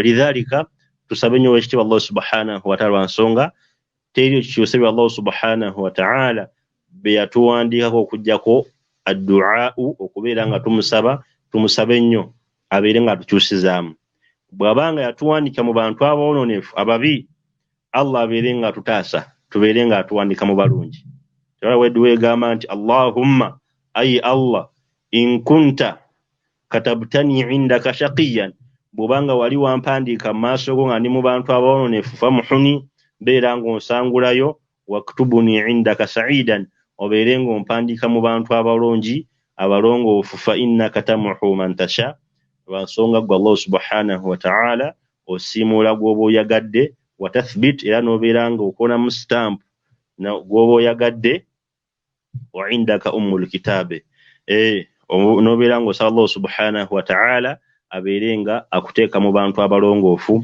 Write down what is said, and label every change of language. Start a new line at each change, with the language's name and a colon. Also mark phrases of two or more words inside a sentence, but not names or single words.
Ganda: Lidhalika tusabe nnyo ow'ekitiibwa
Arabic: الله سبحانه وتعالى
Ganda: nsonga teri kikyuse bya
Arabic: الله سبحانه وتعالى
Ganda: be yatuwandiikako okuggyako addu'a, okubeera nga tumusabe nnyo abeere nga atukyusizaamu. bw'abanga yatuwandika mu bantu aboononefu ababi, Allah abeere nga atutaasa tubeere nga atuwandika mu balungi. Tewala weddiweegamba nti Allahumma, ayi Allah,
Arabic: إن كنت كتبتني عندك شقيا,
Ganda: bw'obanga wali wampandiika mu maaso go nga ndi mu bantu aboononefu, famuhuni, beera ng'onsangulayo,
Arabic: واكتبني عندك سعيدا,
Ganda: obeere ng'ompandiika mu bantu abalungi abalongoofu,
Arabic: فإنك تمحو من تشاء,
Ganda: lwansonga gwe
Arabic: الله سبحانه وتعالى
Ganda: osiimuula gw'oba oyagadde,
Arabic: وتثبت,
Ganda: era n'obeera ng'okonamu stamp gw'oba oyagadde,
Arabic: وعندك أم الكتاب,
Ganda: n'obeera ng'osaba
Arabic: الله سبحانه وتعالى
Ganda: abeere nga akuteeka mu bantu abalongoofu.